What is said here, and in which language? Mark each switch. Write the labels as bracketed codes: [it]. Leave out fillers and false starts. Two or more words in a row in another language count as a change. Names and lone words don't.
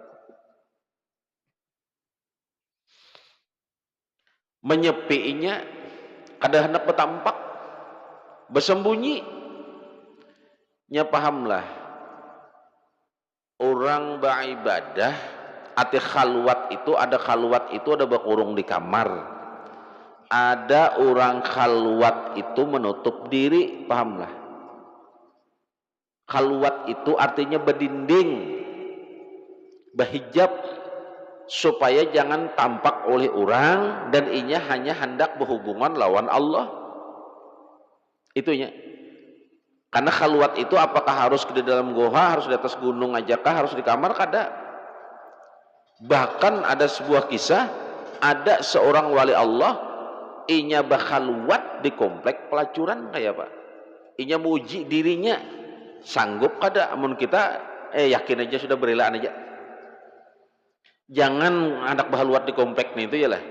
[bjn] Menyepinya kada hendak bertampak bersembunyi nya. [id] Pahamlah orang beribadah ati khalwat itu ada berkurung di kamar, ada orang khalwat itu menutup diri. [bjn] Pahamlah, khalwat itu artinya berdinding, berhijab supaya jangan tampak oleh orang dan inya hanya hendak berhubungan lawan Allah. Itunya. Karena khalwat itu apakah harus di dalam goa, harus di atas gunung ajakah, harus di kamar? Kada. Bahkan ada sebuah kisah, ada seorang wali Allah inya bakhalwat di komplek pelacuran kayak Pak. Inya muji dirinya, sanggup kada? Amun kita yakin aja sudah berelaan aja. Jangan anak bahalwat di komplek nih itu ya lah.